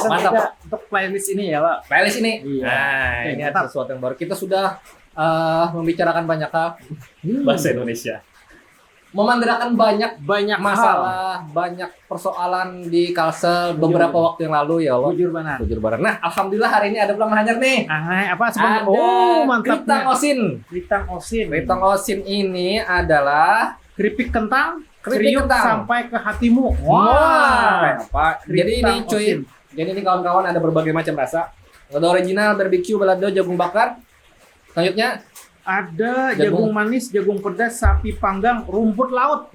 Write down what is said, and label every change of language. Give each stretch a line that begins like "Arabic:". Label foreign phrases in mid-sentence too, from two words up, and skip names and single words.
Indonesian: Mantap. kita untuk playlist ini ya, Pak. Playlist ini. Iya. Nah, Oke, ini mantap. ada sesuatu yang baru. Kita sudah membicarakan banyak hal bahasa Indonesia. Memandirakan banyak Banyak masalah, banyak persoalan di Kalsel beberapa waktu yang lalu
Arabic: ya Allah.
Banjar: Bujur benar. Bujur bareng. Nah, alhamdulillah hari ini ada pulang hanyar nih.
Indonesian: Apa Ada sebenarnya? Oh, Kritang mantapnya. Osin. Kritang Osin. Kritang Osin ini adalah Keripik kentang, Keripik kriuk kentang. sampai ke hatimu. Wah, apa? Jadi ini Kritang cuy. Osin. Jadi ini kawan-kawan ada berbagai macam rasa. Ada original, barbecue, balado, jagung bakar. Selanjutnya Ada Jagung. jagung manis, jagung pedas, sapi panggang, rumput laut.